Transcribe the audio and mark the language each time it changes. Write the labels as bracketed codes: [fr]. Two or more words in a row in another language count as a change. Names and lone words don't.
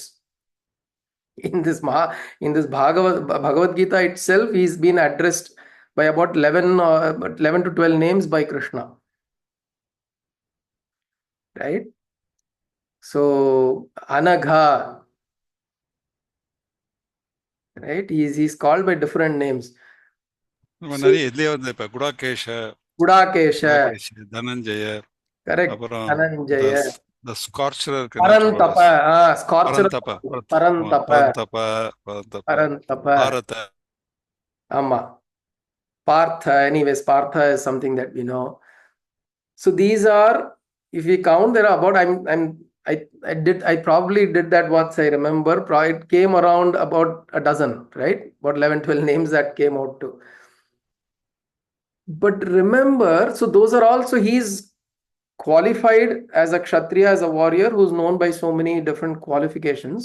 [en] In this Bhagavad Gita itself, he's been addressed by about 11 to 12 names by Krishna, right? So Anagha, right? He's called by different names. So [ta] நிறைய இதுலயே வந்து இப்ப குடாகேஷ, Gudakesha, தனஞ்சய, correct. அப்புறம் Dhananjaya, [en] the scorcher [ta] என்ன சொல்றது, Parantapa, scorcher, பரந்தப Parantapa, பரந்தப பரந்தப Parantapa, பாரத. Amma, Partha. [en] Anyways, Partha is something that we know. So these are, if we count, there are about, I probably did that once, I remember. It came around about a dozen, right? About 11, 12 names that came out to. But remember, so those are also, he's qualified as a kshatriya, as a warrior who's known by so many different qualifications.